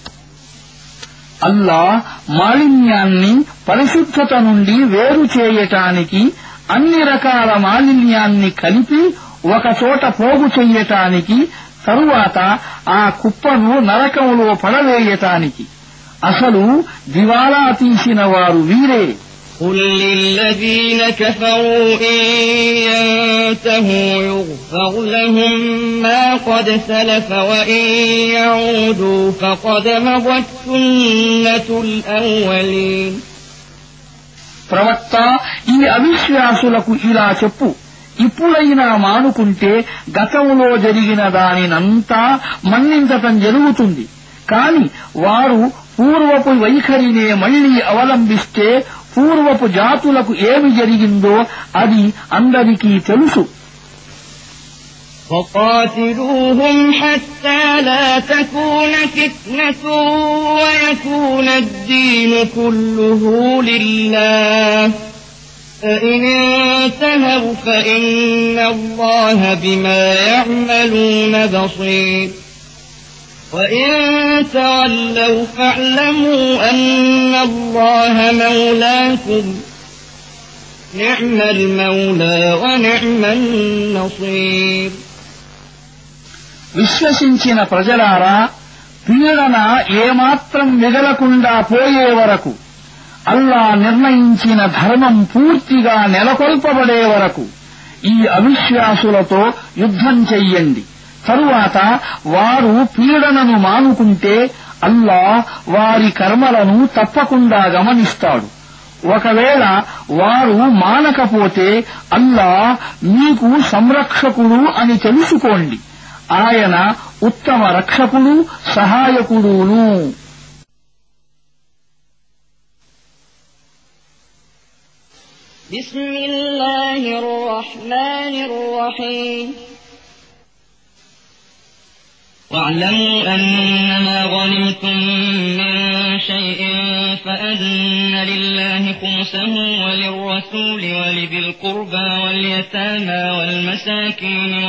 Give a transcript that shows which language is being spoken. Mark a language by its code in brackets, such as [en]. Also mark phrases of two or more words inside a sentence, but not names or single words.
[te] అల్లా మాలిన్యాన్ని పరిశుద్ధత నుండి వేరు చేయటానికి అన్ని రకాల మాలిన్యాన్ని కలిపి ఒకచోట పోగు చెయ్యటానికి, తరువాత ఆ కుప్పను నరకంలో పడవేయటానికి అసలు దివాలా తీసిన వారు వీరే. [ar] قل للذين كفروا إن ينتهوا يغفر لهم ما قد سلف وإن يعودوا فقد مضت سنة الأولين [te] ప్రవక్త, ఈ అవిశ్వాసులకు ఇలా చెప్పు, ఇప్పుడైనా మానుకుంటే గతంలో జరిగిన దానినంతా మన్నించటం జరుగుతుంది. కాని వారు పూర్వపు వైఖరినే మళ్లీ అవలంబిస్తే పూర్వపు జాతులకు ఏమి జరిగిందో అది అందరికీ తెలుసు. [ar] وقاتلوهم حتى لا تكون فتنة ويكون الدين كله لله فإن انتهوا فإن الله بما يعملون بصير وإن تولوا فاعلموا أن الله مولاكم نعم المولى ونعم النصير. [te] విశ్వసించిన ప్రజలారా, పీడన ఏమాత్రం మిగలకుండా పోయే వరకు, అల్లా నిర్ణయించిన ధర్మం పూర్తిగా నెలకొల్పబడే వరకు ఈ అవిశ్వాసులతో యుద్ధం చెయ్యండి. తరువాత వారు పీడనను మానుకుంటే అల్లా వారి కర్మలను తప్పకుండా గమనిస్తాడు. ఒకవేళ వారు మానకపోతే అల్లా మీకు సంరక్షకుడు అని తెలుసుకోండి. ఆయన ఉత్తమ రక్షకుడు, సహాయకుడును. [ar] بسم الله الرحمن الرحيم واعلموا أنما غنمتم من شيء فأن لله خمسه وللرسول ولذي القربى واليتامى والمساكين